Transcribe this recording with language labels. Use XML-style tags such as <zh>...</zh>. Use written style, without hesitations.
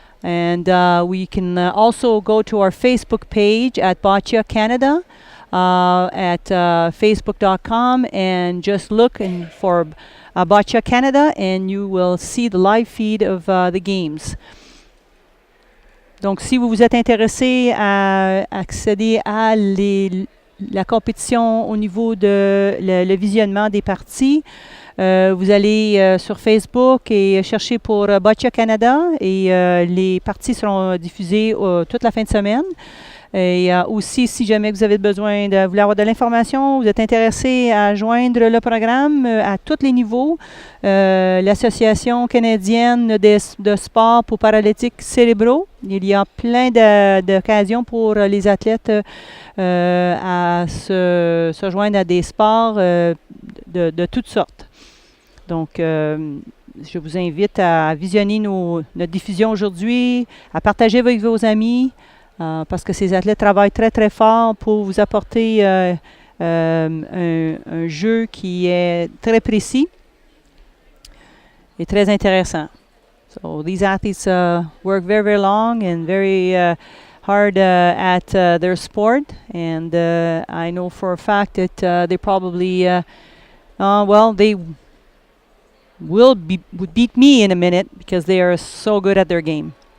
<en>And we can also go to our Facebook page at Boccia Canada at facebook.com and just look for Boccia Canada, and you will see the live feed of the games.</en> <fr>Donc, si vous vous êtes intéressé à accéder à la compétition au niveau de le visionnement des parties, vous allez sur Facebook et chercher pour Boccia Canada, et les parties seront diffusées toute la fin de semaine. Et aussi, si jamais vous avez besoin de voulez avoir de l'information, vous êtes intéressé à joindre le programme à tous les niveaux, l'Association canadienne de sport pour paralytiques cérébraux, il y a plein d'occasions pour les athlètes à se joindre à des sports de toutes sortes. Donc, je vous invite à visionner notre diffusion aujourd'hui, à partager avec vos amis, parce que ces athlètes travaillent très, très fort pour vous apporter un jeu qui est très précis et très intéressant.</fr> <en>So these athletes work very, very long and very hard at their sport, and I know for a fact that they probably, they would beat me in a minute because they are so good at their game.</en>